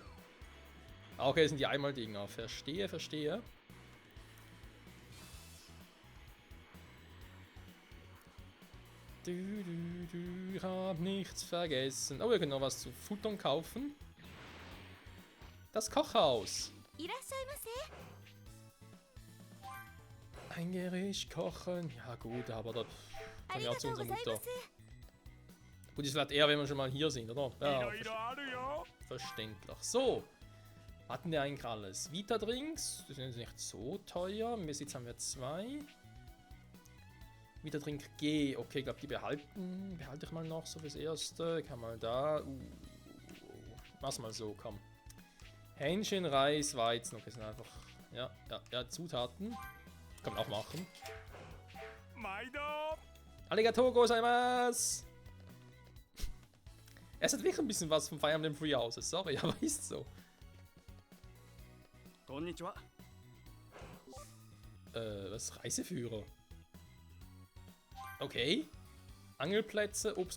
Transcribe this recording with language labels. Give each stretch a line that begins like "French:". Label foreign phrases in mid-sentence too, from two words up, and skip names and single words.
German: Ah, okay, das sind die Einmal-Dinger. Verstehe, verstehe. Ich hab nichts vergessen. Oh, wir können noch was zu futtern kaufen. Das Kochhaus.
Japanese: いらっしゃいませ
German: Ein Gericht kochen. Ja gut, aber da
Japanese: あ
German: kann
Japanese: り
German: ja
Japanese: が
German: auch zu
Japanese: とうご
German: unserer
Japanese: ざいま
German: Mutter.
Japanese: す
German: Gut, ist vielleicht eher, wenn wir schon mal hier sind, oder? Ja, verständlich. So. Hatten wir eigentlich alles? Vita-Drinks, die sind jetzt nicht so teuer. Im Besitz haben wir 2. Vita-Drink G, okay, ich glaube, die behalte ich mal noch so fürs Erste. Kann mal da. Mach's mal so, komm. Hähnchen, Reis, Weizen, okay, sind einfach. Ja, Zutaten. Kann man auch machen.
Japanese: ありがとうございます!
German: Es hat wirklich ein bisschen was von Fire Emblem Free Houses, sorry, aber ist so. Konnichiwa. Was? Reiseführer? Okay. Angelplätze, Obst...